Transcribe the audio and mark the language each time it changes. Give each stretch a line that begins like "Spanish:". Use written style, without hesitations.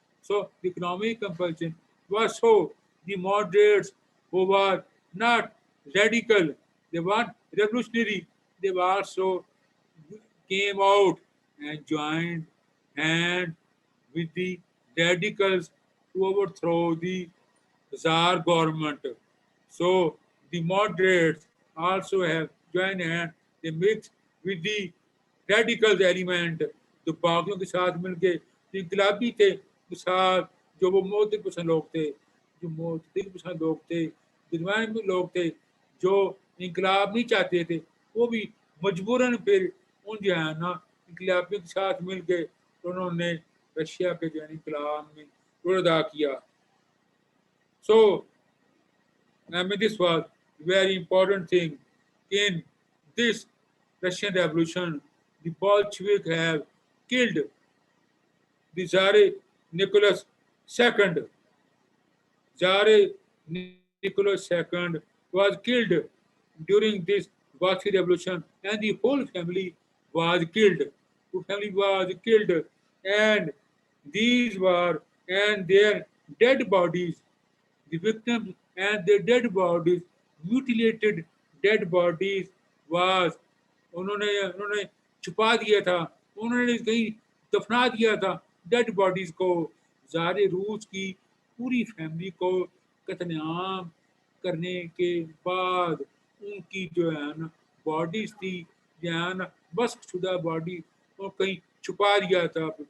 English: So the economic compulsion was so the moderates who were not radical, they were revolutionary, they were also came out and joined hand with the radicals to overthrow the Tsar government. So the moderates also have joined hand, they mix with the radicals element,
Hindi: तो बाकियों के साथ मिलके जो इनकलाबी थे के साथ जो वो मोहतदिल पसंद लोग थे, जो मोहतदिल पसंद लोग थे, दिलवाने में लोग थे, जो इनकलाब नहीं चाहते थे, वो भी मजबूरन फिर उन जो है ना इनकलाबियों के साथ मिल के उन्होंने रशिया के जो है इनकलाब में रोल अदा किया.
English: So this was very important thing in this Russian Revolution. The Bolshevik have killed the Tsar Nicholas II. Tsar Nicholas II was killed during this Bolshevik Revolution, and the whole family was killed. The family was killed, and these were and their dead bodies, the victims and their dead bodies, mutilated dead bodies was
Hindi: उन्होंने उन्होंने छुपा दिया था, उन्होंने कहीं दफना दिया था डेड बॉडीज को. ज़ार रूस की पूरी फैमिली को कत्लेआम करने के बाद उनकी जो है ना बॉडीज थी, जो है ना बस शुदा बॉडी वो कहीं छुपा दिया था.